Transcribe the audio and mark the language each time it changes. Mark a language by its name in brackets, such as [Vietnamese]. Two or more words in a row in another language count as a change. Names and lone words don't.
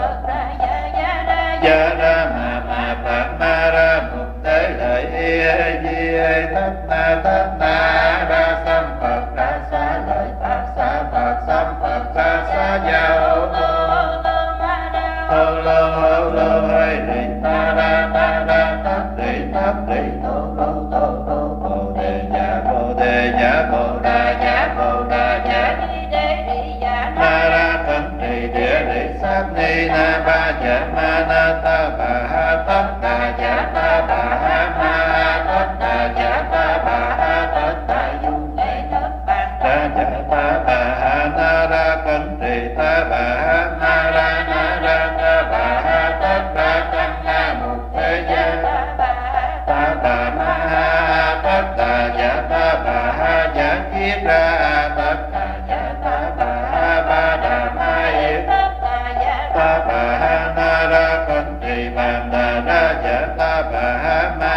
[Vietnamese] gia ra ma phật ma ra mục tế lợi di thất na ra sam phật ra xá lợi phật xa xá gia hô lô hay đi ta ra tát đi tô bồ đề dạ bồ đà dạ ma ra thân đi địa đi sát ni na ba dạ ma na ta bà ha tất đà dạ ta bà ha ma tất đà dạ ta bà ha tất đà dung ra dạ ta bà ha na ra thân đi ta bà ha ma ra na ra ta bà ha tất đà tăng na mục thế gia ta bà ma ha tất đà dạ ta bà ha dạ kiếp ra tất đà dạ ta bà ha ba đà ma yết ta bà ha na ra con trì bàn đà ra dạ ta bà ha